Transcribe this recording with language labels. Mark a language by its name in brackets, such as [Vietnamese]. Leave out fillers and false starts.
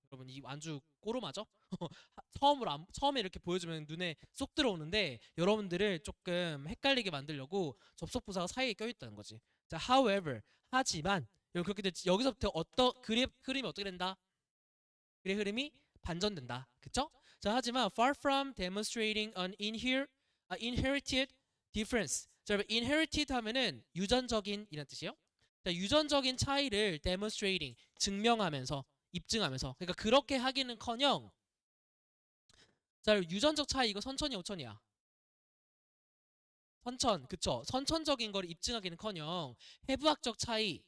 [Korean] 여러분 이 완주 꼬로마죠? 처음에 이렇게 보여주면 눈에 쏙 들어오는데 여러분들을 조금 헷갈리게 만들려고 접속 부사가 사이에 껴 있다는 거지. 자, however 하지만 여러분 그렇게 여기서부터 흐름이 어떻게 된다? 글의 흐름이 반전된다. 그쵸? 자, 하지만 [English] far from demonstrating an inherited difference. [Korean] 자, 여러분 inherited 하면은 유전적인 이란 뜻이에요. 자, 유전적인 차이를 demonstrating 증명하면서 입증하면서 그러니까 그렇게 하기는커녕 자, 유전적 차이 이거 선천이 오천이야. 선천, 그쵸? 선천적인 걸 입증하기는커녕 해부학적 차이.